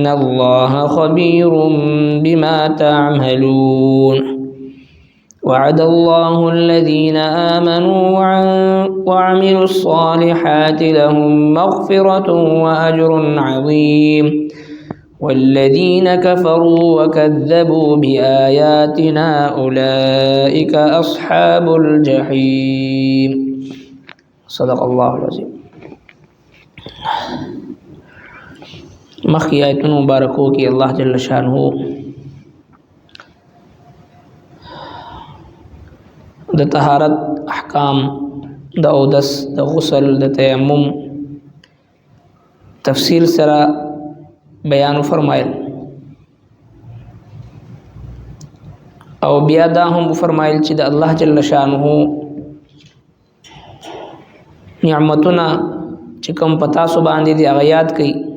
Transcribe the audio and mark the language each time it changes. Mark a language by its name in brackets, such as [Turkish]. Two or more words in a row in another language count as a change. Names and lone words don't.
[Arabic] الله خبير بما تعملون وعد الله الذين آمنوا وعملوا الصالحات لهم مغفرة وأجر عظيم والذين كفروا وكذبوا بآياتنا أولئك أصحاب الجحيم. صدق الله العظيم. [Pashto] مخی آیتون مبارکو کی اللہ [Arabic] جل شانہ [Pashto] د طهارت احکام د اودس د غسل د تیمم تفصیل سره بیان فرمایل او بیا دا هم فرمایل چې د الله [Arabic] جل شانہ [Pashto] نعمتونه چې کوم پتا سو باندې دی هغه یاد کړئ.